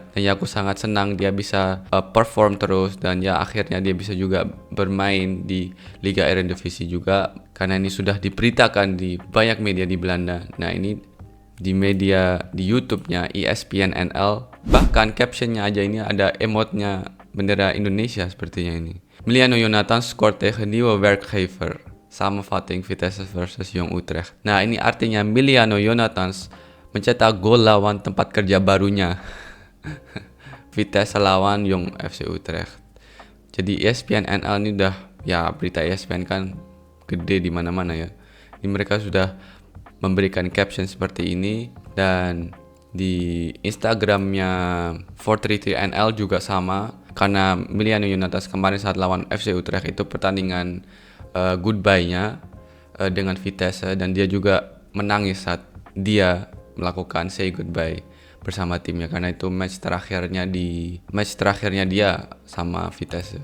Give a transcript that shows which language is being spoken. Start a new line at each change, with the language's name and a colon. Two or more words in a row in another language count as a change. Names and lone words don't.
Indonesian: Dan ya aku sangat senang dia bisa perform terus dan ya akhirnya dia bisa juga bermain di Liga Eredivisie juga karena ini sudah diberitakan di banyak media di Belanda. Nah ini di media di YouTube-nya ESPN NL, bahkan captionnya aja ini ada emotnya bendera Indonesia sepertinya ini.
Dutch: Emiliano Jonathans scoort tegen nieuwe werkgever, samenvatting Vitesse versus Jong Utrecht.
Indonesian: Nah ini artinya Emiliano Jonathans mencetak gol lawan tempat kerja barunya. Vitesse lawan Jong FC Utrecht. Jadi ESPN NL ini udah, ya berita ESPN kan gede di mana-mana ya. Ini mereka sudah memberikan caption seperti ini dan di Instagramnya 433NL juga sama karena Emiliano Jonathans kemarin saat lawan FC Utrecht itu pertandingan goodbye-nya dengan Vitesse dan dia juga menangis saat dia melakukan
English: say goodbye
Indonesian: bersama timnya karena itu match terakhirnya dia sama Vitesse.